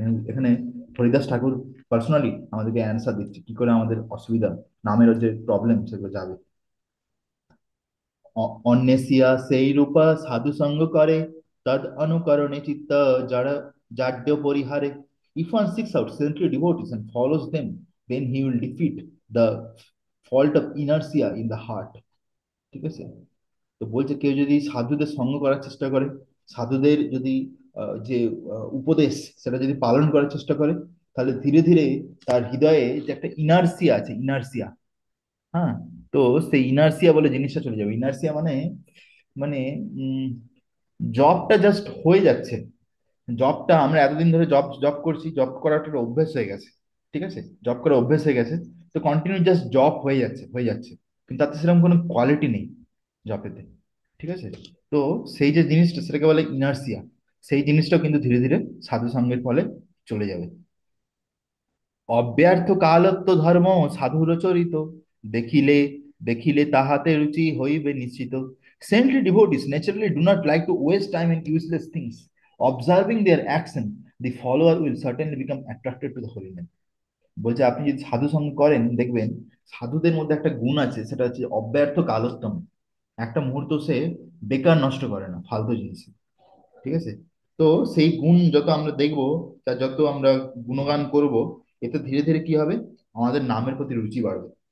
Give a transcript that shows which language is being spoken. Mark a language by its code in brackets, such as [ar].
[bn] এখানে হরিদাস ঠাকুর পার্সোনালি আমাদেরকে অ্যান্সার দিচ্ছে কি করে আমাদের অসুবিধা, নামের যে প্রবলেম, সেগুলো যাবে। অন্নেসিয়া সেই রূপা সাধু সঙ্গ করে, তদ অনুকরণে চিত্ত যারা জাড্য পরিহারে। [en] If one seeks out saintly devotees and follows them, then he will defeat the fault of inertia in the heart. [bn] ঠিক আছে? তো বলছে কেউ যদি সাধুদের সঙ্গ করার চেষ্টা করে, সাধুদের যদি যে উপদেশ সেটা যদি পালন করার চেষ্টা করে, তাহলে ধীরে ধীরে তার হৃদয়ে যে একটা ইনার্সিয়া আছে, ইনার্সিয়া, হ্যাঁ, তো সেই ইনার্সিয়া বলে জিনিসটা চলে যাবে। ইনার্সিয়া মানে মানে জবটা জাস্ট হয়ে যাচ্ছে। জবটা আমরা এতদিন ধরে জব জব করছি, জব করাটা একটা অভ্যেস হয়ে গেছে। ঠিক আছে, জব করা অভ্যেস হয়ে গেছে। তো কন্টিনিউ জাস্ট জব হয়ে যাচ্ছে হয়ে যাচ্ছে, কিন্তু তাতে সেরকম কোনো কোয়ালিটি নেই জবেতে। ঠিক আছে, তো সেই যে জিনিসটা সেটাকে বলে ইনার্সিয়া, সেই জিনিসটাও কিন্তু ধীরে ধীরে সাধু সঙ্গের ফলে চলে যাবে। অব্যর্থ কালত্ব ধর্ম সাধুর চরিত, দেখিলে দেখিলে তাহাতে রুচি হইবে নিশ্চিত। [en] Saintly devotees naturally do not like to waste time in useless things. Observing their action, the follower will certainly become attracted to the holy name. [bn] বলছে আপনি যদি সাধু সঙ্গ করেন, দেখবেন সাধুদের মধ্যে একটা গুণ আছে, সেটা হচ্ছে অব্যর্থ কালোত্তম। একটা মুহূর্ত সে বেকার নষ্ট করে না ফালতু জিনিসে। ঠিক আছে, তো সেই গুণ যত আমরা দেখবো, তার যত আমরা গুণগান করব, এতে ধীরে ধীরে কি হবে, আমাদের নামের প্রতি রুচি বাড়বে।